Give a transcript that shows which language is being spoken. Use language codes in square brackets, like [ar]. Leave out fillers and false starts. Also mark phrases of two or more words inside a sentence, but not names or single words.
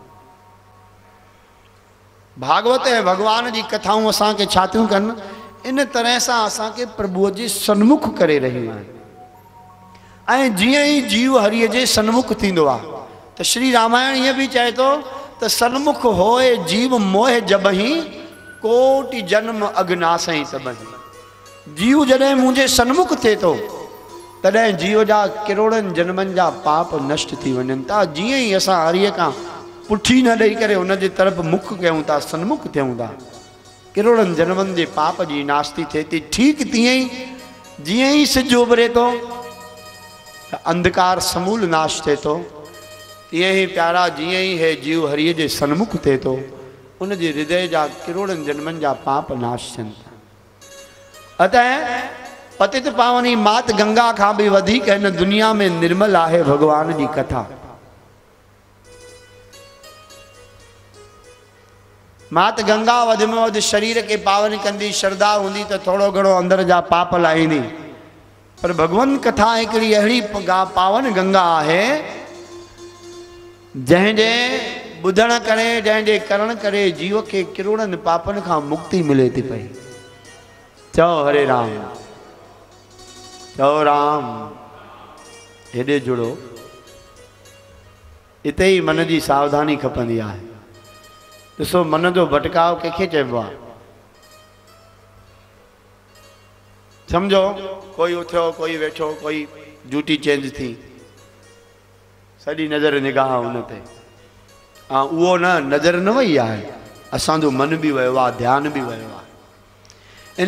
[sd] भागवत ऐं भगवान जी कथाऊं असांखे छा थियूं कनि, इन तरह सां असांखे प्रभुअ जे सन्मुख करे रहियूं आहिनि। ऐं जीअं ई जीव हरिअ जे सन्मुख थींदो आहे त श्री रामायण ईअं बि चए थो त [awa] सन्मुख होए जीव मोह जबही कोटि जन्म अग्नासई तबही। [sd] जीव जॾहिं मुंहिंजे सन्मुख थिए थो तॾहिं जीव जा किरोड़नि जन्मनि जा पाप नष्ट थी वञनि था। जीअं ई असां हरिअ खां पुठी न ॾेई करे उनजे तरफ़ मुख कयूं था, सन्मुख थियूं था, किरोड़नि जन्मनि जे पाप जी नास्ती थिए थी। ठीक तीअं ई जीअं ई सिज उभरे थो त अंधकार समूल नाश थिए थो, तीअं ई प्यारा जीअं ई हे जीव हरिअ जे सन्मुख थिए थो उनजे हृदय जा किरोड़नि जन्मनि जा पाप नाश थियनि था। अतः पतित पावनी मात गंगा खां बि वधीक हिन दुनिया में निर्मल आहे भगवान जी कथा। मात गंगा वधि में वधि शरीर के पावन कंदी, श्रद्धा हूंदी त थोड़ो घणो अंदर जा पाप लाहींदी। पर भगवान कथा हिकिड़ी अहिड़ी पावन गंगा आहे जंहिंजे ॿुधण करे, जंहिंजे करण करे जीव के किरोड़नि पापनि खां मुक्ति मिले थी पई। चओ हरे राम, चओ राम। हेॾे जुड़ो, इते ई मन जी सावधानी खपंदी आहे। ॾिसो मन जो भटकाव कंहिंखे चइबो आहे? सम्झो कोई उथियो, कोई वेठो, कोई [en] duty change [sd] थी, सॼी नज़र निगाह हुन ते, ऐं उहो नज़र न वई आहे, असांजो मन बि वियो आहे, ध्यानु बि वियो आहे।